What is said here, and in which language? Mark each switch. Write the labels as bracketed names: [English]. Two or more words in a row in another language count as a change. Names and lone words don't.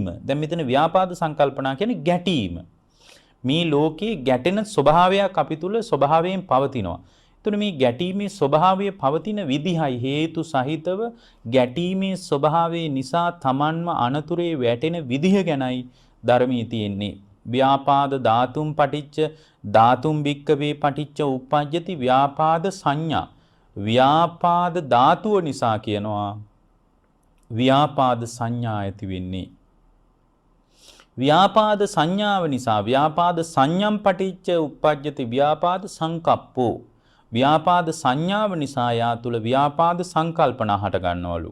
[Sinhala] දැන් මෙතන ව්‍යාපාද සංකල්පනා කියන්නේ ගැටීම. මේ ලෝකේ ගැටෙන ස්වභාවයක් අපි තුල ස්වභාවයෙන් පවතිනවා. එතකොට මේ ගැටීමේ ස්වභාවය පවතින විදිහයි හේතු සහිතව ගැටීමේ ස්වභාවය නිසා Tamanම අනතුරේ වැටෙන විදිහ ගැනයි ධර්මයේ තියෙන්නේ. [Pali] ව්‍යාපාද ධාතුම් පටිච්ච ධාතුම් භික්කවේ පටිච්ච උප්පජ්ජති ව්‍යාපාද සංඥා. [Sinhala] ව්‍යාපාද ධාතුව නිසා කියනවා ව්‍යාපාද සංඥා ඇති වෙන්නේ. ව්‍යාපාද සංඥාව නිසා [Pali] ව්‍යාපාද සංඥම් පටිච්ච උප්පජ්ජති ව්‍යාපාද සංකප්පෝ. [Sinhala] ව්‍යාපාද සංඥාව නිසා යා තුල ව්‍යාපාද සංකල්පනා හට ගන්නවලු.